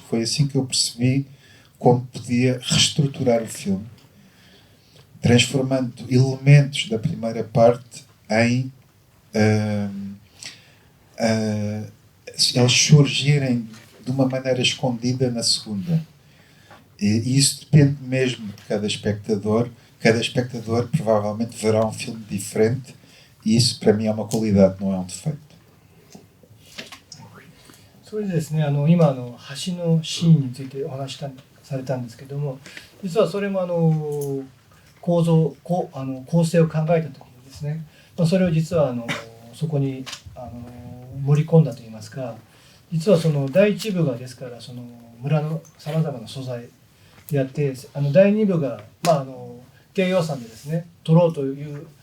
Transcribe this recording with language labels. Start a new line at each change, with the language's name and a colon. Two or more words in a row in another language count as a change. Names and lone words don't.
Portuguese: Foi assim que eu percebi como podia reestruturar o filme, transformando elementos da primeira parte em eles surgirem de uma maneira escondida na segunda. E isso depende mesmo de cada espectador. Cada espectador provavelmente verá um filme diferente, e isso para mí é uma qualidade, não é um defeito.
Japanese: それでですね、今橋のシーンについてお話しされたんですけども、実はそれも構成を考えた時にですね、それを実はそこに盛り込んだといいますか、実はその第一部がですからその村のさまざまな素材であって、第二部が、低予算でですね撮ろうという